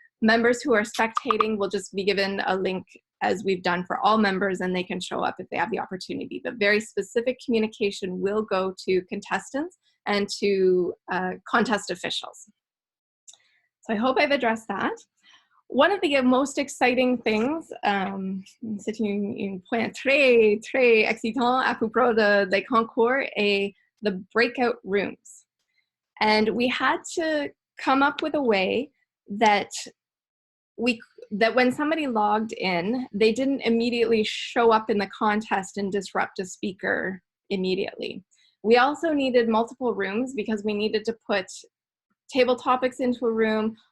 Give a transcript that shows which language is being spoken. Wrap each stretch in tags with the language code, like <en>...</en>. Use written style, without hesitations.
<en>Members who are spectating will just be given a link as we've done for all members, and they can show up if they have the opportunity. But very specific communication will go to contestants and to contest officials. So I hope I've addressed that. One of the most exciting things,</en> <fr>c'est un point très, très excitant à propos des concours, est</fr> <en>the breakout rooms. And we had to come up with a way that when somebody logged in, they didn't immediately show up in the contest and disrupt a speaker immediately. We also needed multiple rooms because we needed to put table topics into a room.</en>